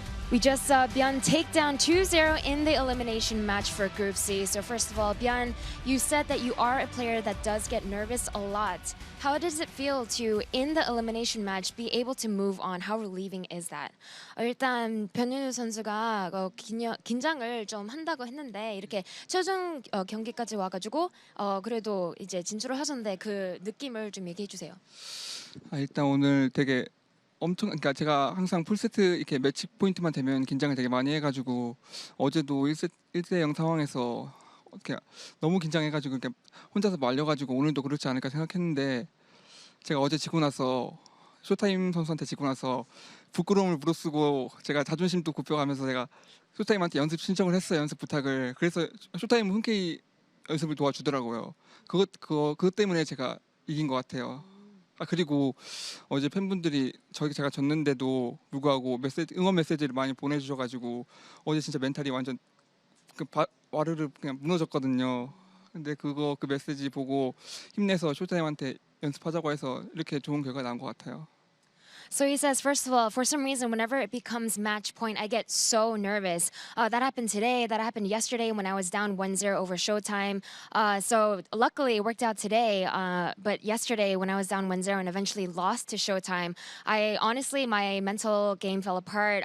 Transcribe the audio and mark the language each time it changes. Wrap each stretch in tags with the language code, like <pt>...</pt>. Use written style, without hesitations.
<en>We just saw ByuN take down 2-0 in the elimination match for Group C. So first of all, ByuN, you said that you are a player that does get nervous a lot. How does it feel to, in the elimination match, be able to move on? How relieving is that?</en> <ko>일단 변윤우 선수가 긴장을 좀 한다고 했는데 이렇게 최종 경기까지 와가지고 그래도 이제 진출을 하셨는데 그 느낌을 좀 얘기해 주세요. 일단 오늘 되게 그러니까 제가 항상 풀세트 이렇게 매치 포인트만 되면 긴장을 되게 많이 해가지고 어제도 1대0 상황에서 이렇게 너무 긴장해가지고 이렇게 혼자서 말려가지고 오늘도 그렇지 않을까 생각했는데 제가 어제 지고 나서 쇼타임 선수한테 지고 나서 부끄러움을 무릅쓰고 제가 자존심도 굽혀가면서 제가 쇼타임한테 연습 신청을 했어요. 연습 부탁을. 그래서 쇼타임은 흔쾌히 연습을 도와주더라고요. 그것 때문에 제가 이긴 것 같아요. 그리고 어제 팬분들이 제가 졌는데도 불구하고 응원 메시지를 많이 보내주셔가지고 어제 진짜 멘탈이 완전 와르르 그냥 무너졌거든요. 근데 그 메시지 보고 힘내서 쇼타임한테 연습하자고 해서 이렇게 좋은 결과가 나온 것 같아요.</ko> <en>So he says, first of all, for some reason, whenever it becomes match point, I get so nervous. That happened today. That happened yesterday when I was down 1-0 over Showtime. So luckily, it worked out today. But yesterday, when I was down 1-0 and eventually lost to Showtime, honestly, my mental game fell apart.</en>